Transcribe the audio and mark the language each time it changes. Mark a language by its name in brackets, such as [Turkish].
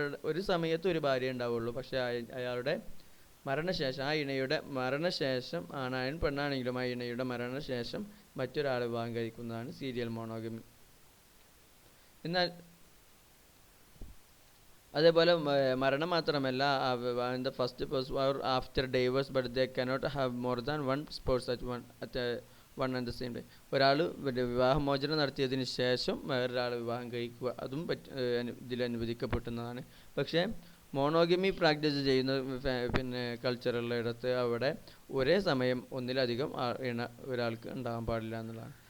[Malayalam] ഒരു സമയത്ത് ഒരു ഭാര്യ ഉണ്ടാവുള്ളൂ, പക്ഷേ അയാളുടെ മരണശേഷം, ആ ഇണയുടെ മരണശേഷം, ആണായാലും പെണ്ണാണെങ്കിലും ആ ഇണയുടെ മരണശേഷം മറ്റൊരാൾ വിവാഹം കഴിക്കുന്നതാണ് സീരിയൽ മോണോഗമി. എന്നാൽ അതേപോലെ മരണം മാത്രമല്ല, [English] the first spouse or after divorce, but they cannot have more than one spouse at one and the same day. [Malayalam] ഒരാൾ വിവാഹമോചനം നടത്തിയതിന് ശേഷം വേറൊരാൾ വിവാഹം കഴിക്കുക, അതും ഇതിൽ അനുവദിക്കപ്പെടുന്നതാണ്. പക്ഷേ മോണോഗമി പ്രാക്ടീസ് ചെയ്യുന്ന പിന്നെ കൾച്ചറുള്ള ഇടത്ത് അവിടെ ഒരേ സമയം ഒന്നിലധികം ഒരാൾക്ക് ഉണ്ടാകാൻ പാടില്ല എന്നുള്ളതാണ്.